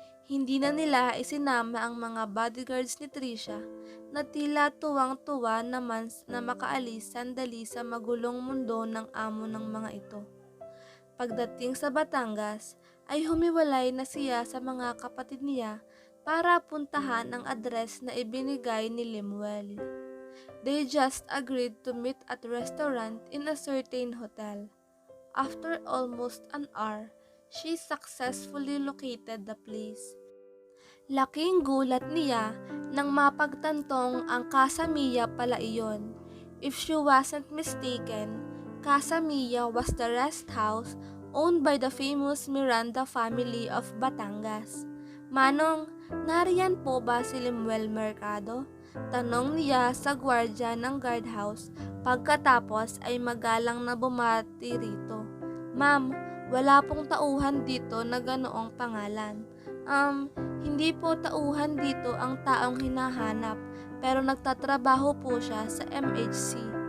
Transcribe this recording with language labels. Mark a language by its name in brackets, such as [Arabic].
[Filipino] Hindi na nila isinama ang mga bodyguards ni Trisha na tila tuwang-tuwa naman na makaalis sandali sa magulong mundo ng amo ng mga ito. Pagdating sa Batangas ay humiwalay na siya sa mga kapatid niya para puntahan ang address na ibinigay ni Lemuel. [English] They just agreed to meet at a restaurant in a certain hotel. After almost an hour, she successfully located the place. [Filipino] Laking gulat niya nang mapagtantong ang Casa Mia pala iyon. [English] If she wasn't mistaken, Casa Mia was the rest house owned by the famous Miranda family of Batangas. [Filipino] Manong, nariyan po ba si Lemuel Mercado? Tanong niya sa gwardya ng guardhouse pagkatapos ay magalang na bumati rito. Ma'am, wala pong tauhan dito na ganoong pangalan. Hindi po tauhan dito ang taong hinahanap pero nagtatrabaho po siya sa MHC.